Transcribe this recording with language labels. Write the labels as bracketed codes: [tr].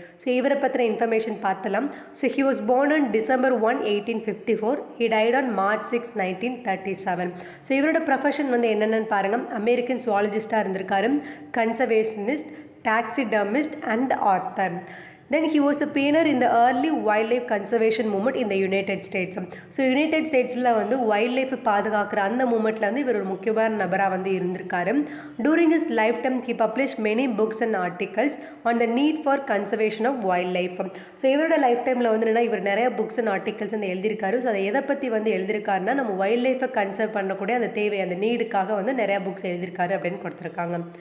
[ta] So இவரை பற்றின information பார்த்தலாம். [en] So he was born on December 1, 1854. He died on March 6, 1937. [ta] So இவரோட profession வந்து என்னென்னு பாருங்கள். அமெரிக்கன் சுவாலஜிஸ்டாக இருந்திருக்காரு, conservationist, [en] taxidermist and author. Then he was a pioneer in the early wildlife conservation movement in the United States. [ta] So United ஸ்டேட்ஸில் வந்து wild life பாதுகாக்கிற அந்த மூமெண்ட்டில் வந்து இவர் ஒரு முக்கியமான நபராக வந்து இருந்திருக்காரு. [en] During his lifetime he publish many books and articles on the need for conservation of wildlife. [ta] So இவரோட லைஃப் டைமில் வந்து என்னென்னா இவர் நிறைய புக்ஸ் அண்ட் ஆர்டிகல்ஸ் வந்து எழுதியிருக்காரு. ஸோ அதை எதை பற்றி வந்து எழுதியிருக்காருன்னா, நம்ம வைல்ட் லைஃப்பை கன்சர்வ் பண்ணக்கூடிய அந்த தேவை, அந்த நீடுக்காக வந்து நிறையா புக்ஸ் எழுதியிருக்காரு அப்படின்னு கொடுத்துருக்காங்க.